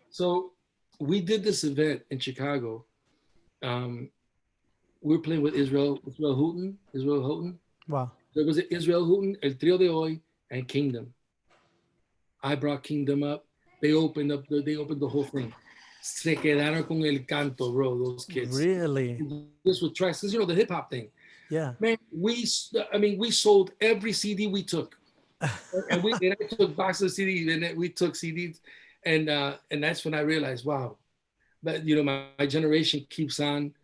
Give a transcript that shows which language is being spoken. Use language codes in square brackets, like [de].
[en] So we did this event in Chicago. Um, we were playing with Israel Houghton. Wow. There was Israel Houghton, El Trio de Hoy, and Kingdom. I brought Kingdom up. They opened the whole thing. [es] Se quedaron con el canto, bro. [en] Those kids. Really? This was tracks, because the hip hop thing. Yeah. Man, we sold every CD we took, and I took boxes of CDs, and then we took CDs, and that's when I realized, wow, that my generation keeps on.